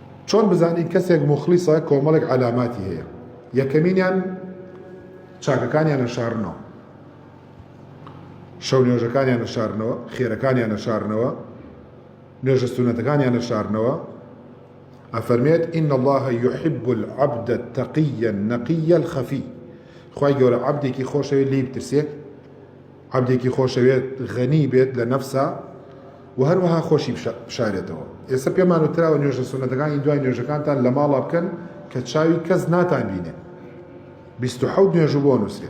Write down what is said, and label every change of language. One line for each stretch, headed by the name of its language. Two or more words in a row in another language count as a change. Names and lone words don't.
Central Kurdish: چۆن بزانین کەسێک مخلیصە کۆمەڵێک علاماتی هەیە. یەکەمینیان چاکەکانیان نەشارنەوە، شەو نوێژەکانیان نەشارنەوە، خێرەکانیان نەشارنەوە، نوێژە سونەتەکانیان نەشارنەوە. ئەفەرمێت
Arabic: إن الله يحب العبد التقي النقي الخفي.
Central Kurdish: خوای گەورە عەبدێکی خۆشەوێت لێی بترسێت، عەبدێکی خۆشەوێت غەنی بێت لە نەفسا و هەروەها خۆشی بشارێتەوە. ئێستا پێمان وتراوە نوێژە سونەتەکانی دوای نوێژەکانتان لە ماڵا بکەن کە چاوی کەس ناتان بینێ. 27 نوێژ بۆ نووسێت.